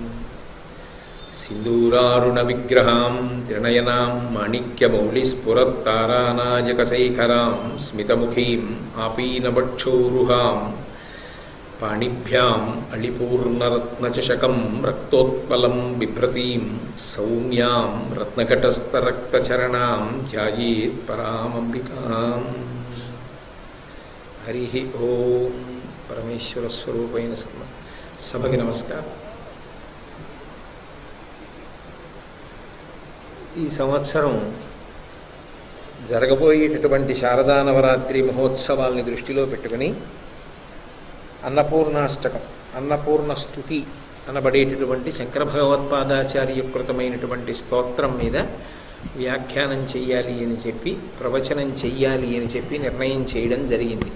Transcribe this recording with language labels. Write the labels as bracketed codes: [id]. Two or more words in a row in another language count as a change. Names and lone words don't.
[sa] सिन्दूरारुणविग्रहां त्रिनयनां माणिक्यमौलिस्फुरत्तारानायकशेखरां स्मितमुखीम् आपीनवक्षोरुहां पाणिभ्याम् अळिपूर्णरत्नचषकं रक्तोत्पलं बिभ्रतीं सौम्यां रत्नघटस्थरक्तचरणां ध्यायेत् परामम्बिकाम् हरि ओम [te] పరమేశ్వర స్వరూపైన సభకి నమస్కారం. ఈ సంవత్సరం జరగబోయేటటువంటి శారదా నవరాత్రి మహోత్సవాల్ని దృష్టిలో పెట్టుకుని అన్నపూర్ణాష్టకం అన్నపూర్ణ స్తుతి అనబడేటటువంటి శంకర భగవత్పాదాచార్య కృతమైనటువంటి స్తోత్రం మీద వ్యాఖ్యానం చెయ్యాలి అని చెప్పి ప్రవచనం చెయ్యాలి అని చెప్పి నిర్ణయం చేయడం జరిగింది.